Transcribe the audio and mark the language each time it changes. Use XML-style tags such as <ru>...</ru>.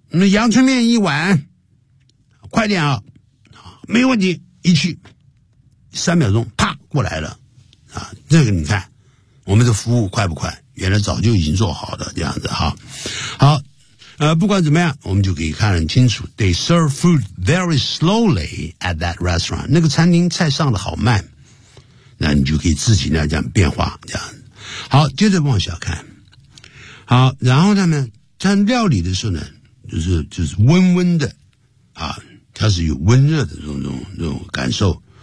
<zh>阳春面一碗，快点啊！没问题，一去三秒钟，啪过来了啊！这个你看，我们的服务快不快？原来早就已经做好了，这样子哈、啊，好。不管怎么样，我们就可以看得很清楚。</zh> <en>They serve food very slowly at that restaurant.</en> <zh>那个餐厅菜上的好慢，那你就可以自己呢这样变化这样。好，接着往下看。好，然后他们在料理的时候呢，就是温温的啊，它是有温热的这种感受。</zh>